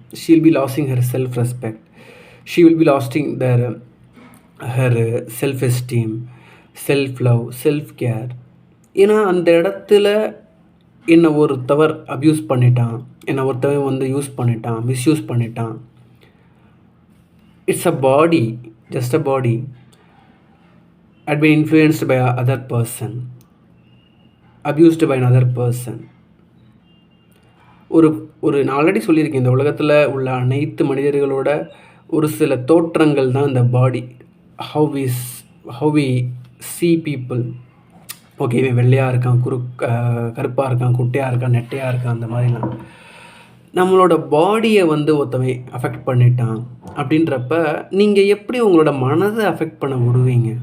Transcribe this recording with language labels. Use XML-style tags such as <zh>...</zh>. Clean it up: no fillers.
<en>She will be lasting her self respect, she will be lasting her self esteem, self love, self care.</en> <ta>ஏன்னா அந்த இடத்துல என்னை ஒருத்தவர் abuse பண்ணிட்டான், என்னை ஒருத்தவன் வந்து யூஸ் பண்ணிட்டான், மிஸ்யூஸ் பண்ணிட்டான்.</ta> <en>It's a body, just a body had been influenced by other person, abused by another person.</en> <ta>நான் ஆல்ரெடி சொல்லியிருக்கேன், இந்த உலகத்தில் உள்ள அனைத்து மனிதர்களோட ஒரு சில தோற்றங்கள் தான் இந்த பாடி.</ta> <en>how we see people.</en> <ta>Okay, இவன் வெள்ளையாக இருக்கான், கருப்பாக இருக்கான், குட்டையாக இருக்கான், நெட்டையாக இருக்கான், அந்த மாதிரிலாம் நம்மளோட பாடியை வந்து ஒருத்தவன் அஃபெக்ட் பண்ணிட்டான் அப்படின்றப்ப நீங்கள் எப்படி உங்களோட மனதை அஃபெக்ட் பண்ண விடுவீங்க?</ta>